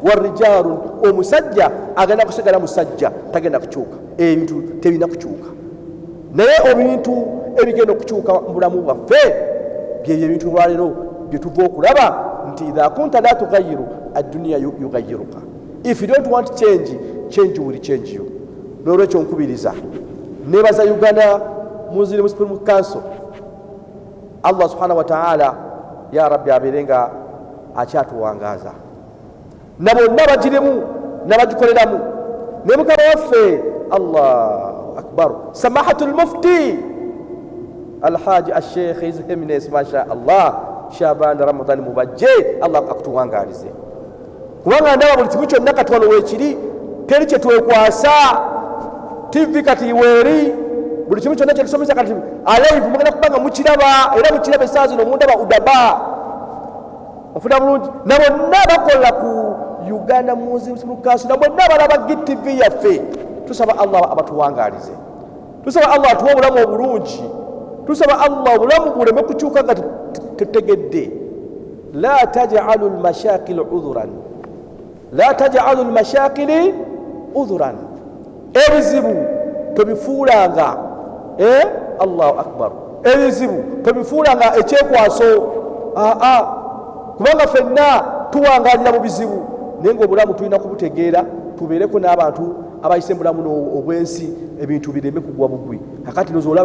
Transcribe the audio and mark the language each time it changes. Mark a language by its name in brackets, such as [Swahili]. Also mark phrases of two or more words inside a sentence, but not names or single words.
[Ganda] warijalun omusajja agenda kusigala musajja tagenda kukyuka ebintu tebina kukyuka naye ebintu ebigenda okukyuka mu bulamu bwaffe byebyo ebintu lwaleero byetuva okulaba nti [Arabic] إذا كنت لا تغير الدنيا يغيرك. [English] If you don't want change, change will change you. [Ganda] N'olwekyo nkubiriza nebaza Uganda Muslim Supreme Council, Allah [Arabic] سبحانه وتعالى يا ربي [Ganda] aberenga akyatuwangaza na bonna bagiremu n'abagikoleramu ne mukama waffe [Arabic] الله أكبر سماحة المفتي [Ganda] alhaji al-sheikh [English] His Eminence [Arabic] ما شاء الله [Ganda] Shaban Ramadan mubajje Allah akutuwangalize kubanga ndaba buli kimu kyonna kati wano weekiri teri kye twekwasa TV kati iweeri buli kimu kyonna kyetusomesa kati alive mugenda kubanga mukiraba era mukiraba essaawa zino mundaba udaba ofuna bulungi na bonna bakola ku Uganda Muslim Council na bonna balaba GTV yaffe tusaba Allah abatuwangalize tusaba Allah atuwa obulamu obulungi tusaba Allah obulamu buleme kukyuka nga tutegedde [Arabic] لا تجعلوا المشاكل عذرا لا تجعلوا المشاكل عذرا [Ganda] ebizibu tobifuulanga [Arabic] الله أكبر [Ganda] ebizibu tobifuulanga ekyekwaso kubanga ffenna tuwangalira mu bizibu naye ng'obulamu tulina kubutegeera tubeereko n'abantu abayise bulamu obwensi ebintu bireme kugwa bugwi kakati nozolaba